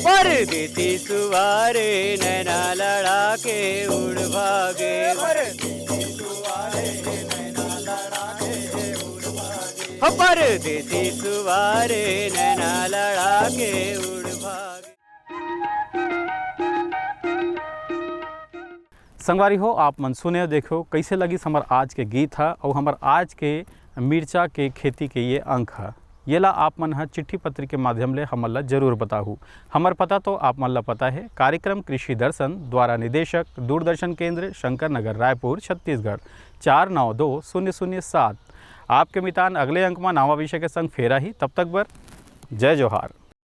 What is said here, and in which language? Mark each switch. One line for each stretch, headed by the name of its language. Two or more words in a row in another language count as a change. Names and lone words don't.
Chhattisgarhi: परदेसी सुवारे नैना लड़ा के उड़ भागे, परदेसी सुवारे नैना लड़ा के उड़ भागे, परदेसी सुवारे नैना लड़ा के उड़ भागे। संगवारी हो, आप मन सुने देखो कैसे लगी हमार आज के गीत है और हमार आज के मिर्चा के खेती के ये अंक है, ये ला आप मन चिट्ठी पत्र के माध्यम ले हमन ला जरूर बताहू। हमर पता तो आप मन ला पता है, कार्यक्रम कृषि दर्शन द्वारा निदेशक, दूरदर्शन केंद्र, शंकर नगर, रायपुर, छत्तीसगढ़ 492007। आपके मितान अगले अंक में नवा विषय के संग फेरा ही, तब तक बर जय जोहार।